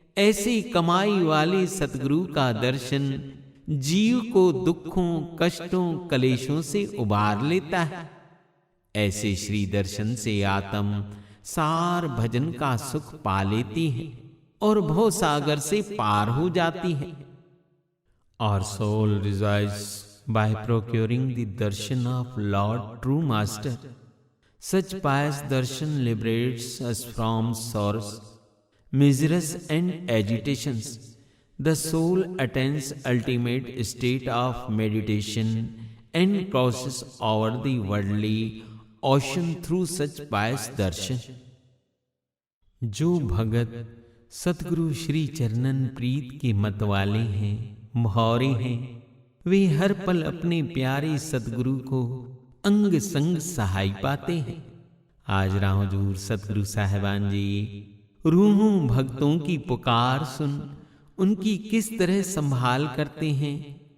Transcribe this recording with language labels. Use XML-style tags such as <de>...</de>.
<hi>ऐसी कमाई वाले सतगुरु का दर्शन जीव को दुखों, कष्टों, कलेशों से उबार लेता है। ऐसे श्री दर्शन से आत्म सार भजन का सुख पा लेती है और भव सागर से पार हो जाती है।</hi> <en>Our soul rejoices by procuring the darshan of Lord True Master. Such pious darshan liberates us from sorrows, miseries and agitations. The soul attains ultimate state of meditation and crosses over the worldly ocean through such pious darshan.</en> <hi>जो भगत सतगुरु श्री चरणन प्रीत के मत वाले हैं, मोहरे हैं, वे हर पल अपने प्यारे सतगुरु को अंग संग सहाय पाते हैं। आज राह हुजूर सतगुरु साहिबान जी रूहों भक्तों की पुकार सुन उनकी किस तरह संभाल करते हैं।</hi>